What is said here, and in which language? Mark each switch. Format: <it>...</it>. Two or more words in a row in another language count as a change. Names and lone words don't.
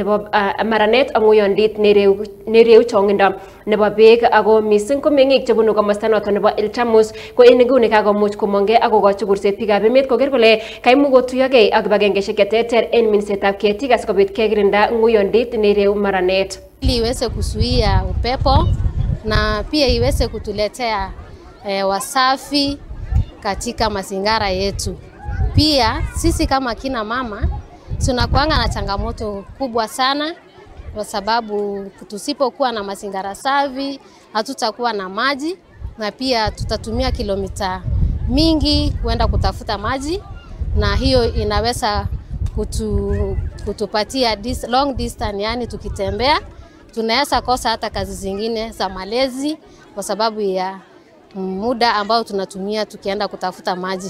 <kln>ak ng'oyondit nereu chong'indo nebo beek ako missing ko meng'ik chebunu komosta noton nebo Ilchamus ko en nguni kakomuch komong'e ak kokochi kurset biikab emet koker kole kaimuch kotuyogei ak kibagengeishek cheterter en minsetab ketik asikobit kekirinda ng'oyondit nereu maranet</kln> <sw>ili iweze kuzuia upepo na pia iweze kutuletea wasafi katika mazingira yetu. Pia sisi kama kina mama tunakuanga na changamoto kubwa sana kwa sababu tusipokuwa na mazingira safi hatutakuwa na maji na pia tutatumia kilomita mingi kwenda kutafuta maji na hiyo inaweza kutupatia</sw> <en>long distance,</en> <sw>yani tukitembea tunaweza kosa hata kazi zingine za malezi kwa sababu ya muda ambao tunatumia tukienda kutafuta maji.</sw>